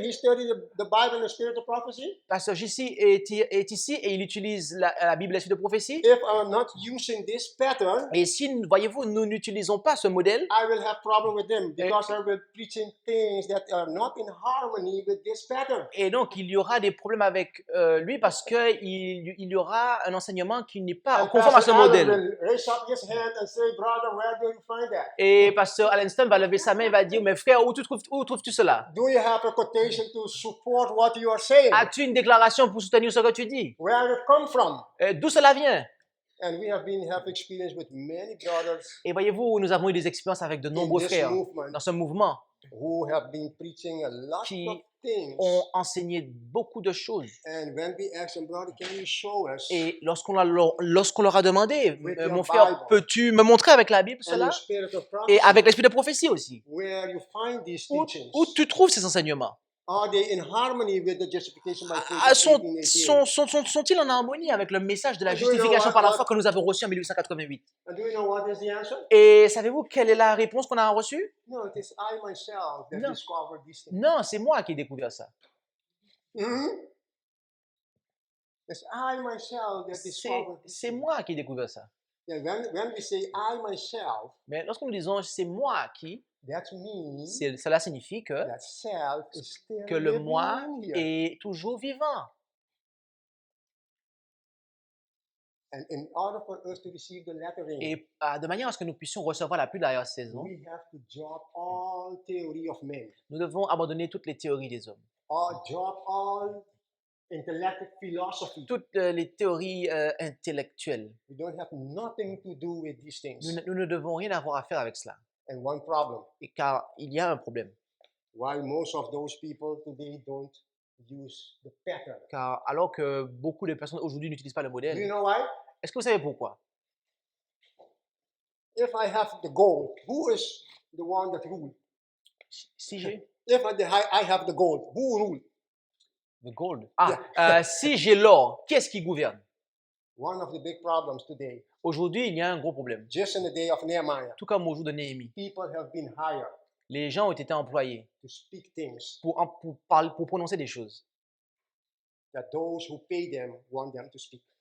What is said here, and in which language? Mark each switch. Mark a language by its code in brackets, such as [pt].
[en] He studied the Bible and the spirit of prophecy. [fr] Pasteur JC est ici et il utilise la Bible, l'esprit de prophétie. [en] If I'm not using this pattern, [fr] Et si, voyez-vous, nous n'utilisons pas ce modèle, [en] I will have problem with them because I will preaching things that are not in harmony with this pattern. [fr] et donc il y aura des problèmes avec lui parce qu'il y aura un enseignement qui n'est pas [en] And [fr] conforme à ce [en] Pastor Allen [fr] modèle. [en] will raise up his hand and say, brother, where do you find that? [fr] Et Pasteur Allenstone va lever sa main et va dire, mais frère, où trouves-tu cela? [en] Do you have a quotation to support what you are saying? [fr] As-tu une déclaration pour soutenir ce que tu dis? [en] Where it come from? [fr] D'où cela vient? [en] And we have experience with many brothers [fr] Et voyez-vous, nous avons eu des expériences avec de nombreux [en] this [fr] frères [en] movement [fr] dans ce mouvement [en] who have been preaching a lot [fr] qui [en] of things. [fr] ont enseigné beaucoup de choses. [en] And when we ask them, brother, can you show us [fr] Et lorsqu'on leur a demandé, [en] With your [fr] mon frère, [en] Bible. [fr] peux-tu me montrer avec la Bible [en] and [fr] cela? [en] the spirit of [fr] Et [en] prophecy, [fr] avec l'esprit de prophétie aussi. [en] where you find these [fr] Où [en] teachings? [fr] tu trouves ces enseignements? [en] Are they in harmony with the justification by faith Ah, of 1888? [fr] Sont-ils en harmonie avec le message de la [en] And do you know [fr] justification [en] what [fr] par la [en] God- [fr] foi que nous avons reçu en 1888? [en] And do you know what is the answer? [fr] Et savez-vous quelle est la réponse qu'on a reçue? [en] No, it is I myself that No. discovered these things. [fr] Non, c'est moi qui ai découvert ça. Hmm? [en] It's I myself that discovered these [fr] C'est [en] things. [fr] moi qui ai découvert ça. [en] Yeah, when we say I myself, [fr] Mais lorsque nous disons c'est moi qui, [en] that means [fr] cela signifie [en] that self is still [fr] que le [en] living [fr] moi [en] here. [fr] est toujours vivant. [en] And in order for us to receive the lettering, [fr] Et de manière à ce que nous puissions recevoir la pluie de l'arrière-saison, [en] we have to drop all theory of men, [fr] nous devons abandonner toutes les théories des hommes, [en] or drop all intellectual philosophy. [fr] toutes les théories intellectuelles. [en] We don't have nothing to do with these things. [fr] Nous ne devons rien avoir à faire avec cela. [en] And one problem, [fr] Et car il y a un problème. [en] why most of those people today don't use the pattern. [fr] Car alors que beaucoup de personnes aujourd'hui n'utilisent pas le [en] Do you [fr] modèle, [en] know why? [fr] est-ce que vous savez pourquoi? [en] If I have the gold, who is the one that rule? [fr] Si j'ai [en] If I have the gold, who rule? [fr] le gold. Si j'ai l'or, qui est-ce qui gouverne? [en] One of the big problems today, [fr] Aujourd'hui, il y a un gros problème. [en] just in the day of Nehemiah, [fr] Tout comme au jour de Néhémie. [en] people have been hired [fr] Les gens ont été employés [en] to speak things [fr] pour prononcer des choses. [en] that those who pay them want them to speak.